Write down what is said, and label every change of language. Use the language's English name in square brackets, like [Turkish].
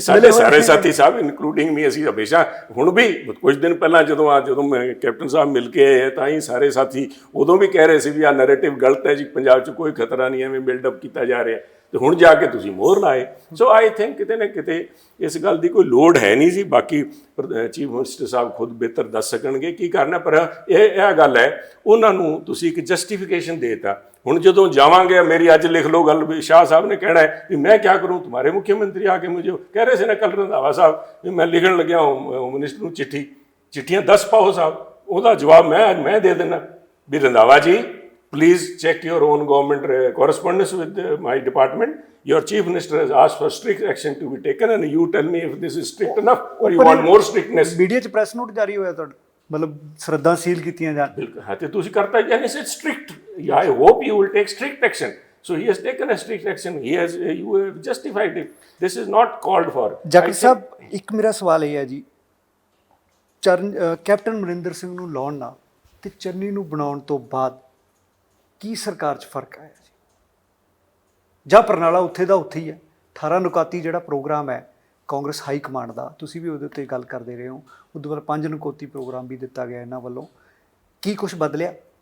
[Punjabi] ਸਾਡੇ ਸਾਰੇ ਸਾਥੀ ਸਾਹਿਬ ਇਨਕਲੂਡਿੰਗ ਮੀ, ਅਸੀਂ ਹਮੇਸ਼ਾ ਹੁਣ ਵੀ ਕੁਝ ਦਿਨ ਪਹਿਲਾਂ ਜਦੋਂ ਮੈਂ ਕੈਪਟਨ ਸਾਹਿਬ ਮਿਲ ਕੇ ਆਏ ਤਾਂ ਹੀ ਸਾਰੇ ਸਾਥੀ ਉਦੋਂ ਵੀ ਕਹਿ ਰਹੇ ਸੀ ਵੀ ਆਹ ਨੈਰੇਟਿਵ ਗਲਤ ਹੈ ਜੀ, ਪੰਜਾਬ 'ਚ ਕੋਈ ਖਤਰਾ ਨਹੀਂ, ਐਵੇਂ ਬਿਲਡਅਪ ਕੀਤਾ ਜਾ ਰਿਹਾ। ਤੇ ਹੁਣ ਜਾ ਕੇ ਤੁਸੀਂ ਮੋਹਰ ਲਾਏ। ਸੋ ਆਈ ਥਿੰਕ ਕਿਤੇ ਨਾ ਕਿਤੇ ਇਸ ਗੱਲ ਦੀ ਕੋਈ ਲੋੜ ਹੈ ਨਹੀਂ ਸੀ। ਬਾਕੀ ਚੀਫ ਮਿਨਿਸਟਰ ਸਾਹਿਬ ਖੁਦ ਬਿਹਤਰ ਦੱਸ ਸਕਣਗੇ ਕੀ ਕਰਨਾ, ਪਰ ਇਹ ਗੱਲ ਹੈ ਉਹਨਾਂ ਨੂੰ ਤੁਸੀਂ ਇੱਕ ਜਸਟੀਫਿਕੇਸ਼ਨ ਦੇ ਦਿੱਤਾ। ਹੁਣ ਜਦੋਂ ਜਾਵਾਂਗੇ, ਮੇਰੀ ਅੱਜ ਲਿਖ ਲਓ ਗੱਲ ਵੀ ਸ਼ਾਹ ਸਾਹਿਬ ਨੇ ਕਹਿਣਾ ਹੈ ਵੀ ਮੈਂ ਕਿਆ ਕਰੂੰ, [Hindi] तुम्हारे मुख्यमंत्री आके मुझे कह रहे थे ना कल रंधावा साहब भी मैं लिखण लग्या होम मिनिस्टर ਨੂੰ चिट्ठियां 10 पाओ साहब। [Punjabi] ਉਹਦਾ ਜਵਾਬ ਮੈਂ ਦੇ ਦੇਣਾ ਵੀ Randhawa ji [English] please check your own government correspondence with my department. Your chief minister has asked for strict action to be taken and you tell me if this is strict enough or you want more strictness. [Punjabi] Media 'ਚ press note ਜਾਰੀ ਹੋਇਆ ਤੁਹਾਡਾ, ਮਤਲਬ ਸ਼ਰਧਾ ਸੀਲ ਕੀਤੀਆਂ ਜਾਣ। ਬਿਲਕੁਲ ਹਾਂ, ਤੇ ਤੁਸੀਂ ਕਰਤਾ ਯਾਨੀ it's strict. [English] I hope you will take strict action. So he has taken a strict action. You have justified it. This is not called for. [Punjabi] Zakir ਸਾਹਿਬ, ਇੱਕ ਮੇਰਾ ਸਵਾਲ ਇਹ ਹੈ ਜੀ, ਕੈਪਟਨ ਅਮਰਿੰਦਰ ਸਿੰਘ ਨੂੰ ਲਾਉਣ ਨਾਲ ਤੇ ਚੰਨੀ ਨੂੰ ਬਣਾਉਣ ਤੋਂ ਬਾਅਦ ਕੀ ਸਰਕਾਰ 'ਚ ਫਰਕ ਆਇਆ ਜੀ? ਜਾਂ ਪ੍ਰਣਾਲਾ ਉੱਥੇ ਦਾ ਉੱਥੇ ਹੀ ਹੈ? 18 ਨੁਕਾਤੀ ਜਿਹੜਾ ਪ੍ਰੋਗਰਾਮ ਹੈ ਕਾਂਗਰਸ ਹਾਈ ਕਮਾਂਡ ਦਾ, ਤੁਸੀਂ ਵੀ ਉਹਦੇ ਉੱਤੇ ਗੱਲ ਕਰਦੇ ਰਹੇ ਹੋ, ਉਦੋਂ ਬਾਅਦ 5 ਨੁਕਾਤੀ ਪ੍ਰੋਗਰਾਮ ਵੀ ਦਿੱਤਾ ਗਿਆ ਇਹਨਾਂ ਵੱਲੋਂ। ਕੀ ਕੁਝ ਬਦਲਿਆ?